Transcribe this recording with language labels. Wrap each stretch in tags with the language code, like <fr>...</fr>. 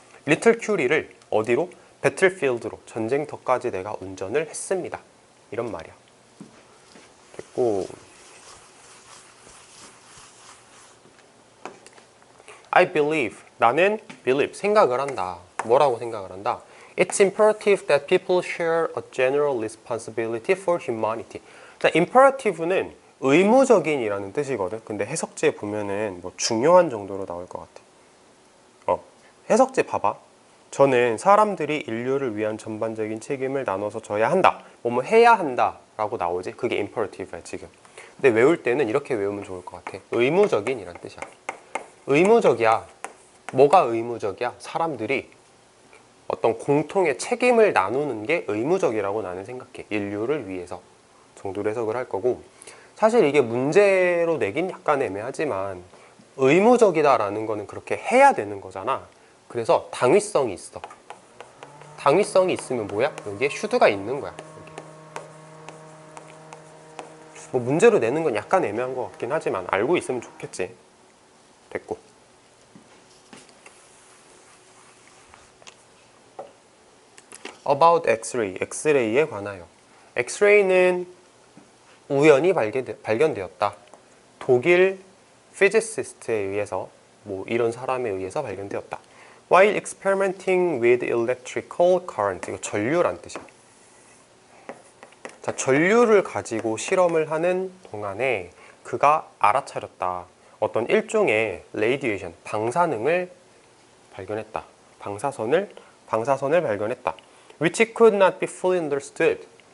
<ko>리틀 큐리를 어디로? 배틀필드로, 전쟁터까지 내가 운전을 했습니다. 이런 말이야. 됐고,</ko> <en>I believe,</en> <ko>나는 believe, 생각을 한다. 뭐라고 생각을 한다?</ko> <en>It's imperative that people share a general responsibility for humanity.</en> <ko>자, imperative는 의무적인이라는 뜻이거든. 근데 해석지에 보면은 뭐 중요한 정도로 나올 것 같아. 해석지 봐봐. 저는 사람들이 인류를 위한 전반적인 책임을 나눠서 져야 한다. 뭐뭐 해야 한다 라고 나오지. 그게 imperative야 지금. 근데 외울 때는 이렇게 외우면 좋을 것 같아. 의무적인이란 뜻이야. 의무적이야. 뭐가 의무적이야? 사람들이 어떤 공통의 책임을 나누는 게 의무적이라고 나는 생각해. 인류를 위해서 정도로 해석을 할 거고, 사실 이게 문제로 내긴 약간 애매하지만 의무적이다라는 거는 그렇게 해야 되는 거잖아. 그래서 당위성이 있어. 당위성이 있으면 뭐야? 여기에 should가 있는 거야. 여기. 뭐 문제로 내는 건 약간 애매한 것 같긴 하지만 알고 있으면 좋겠지. 됐고.</ko> <en>About X-ray,</en> <ko>X-ray에 관하여. X-ray는 우연히 발견되었다. 독일 피지시스트에 의해서, 뭐 이런 사람에 의해서 발견되었다.</ko> <en>While experimenting with electrical current,</en> <ko>이거 전류란 뜻이야. 자, 전류를 가지고 실험을 하는 동안에 그가 알아차렸다. 어떤 일종의 radiation, 방사능을 발견했다. 방사선을 발견했다.</ko> <en>Which could not be fully understood.</en>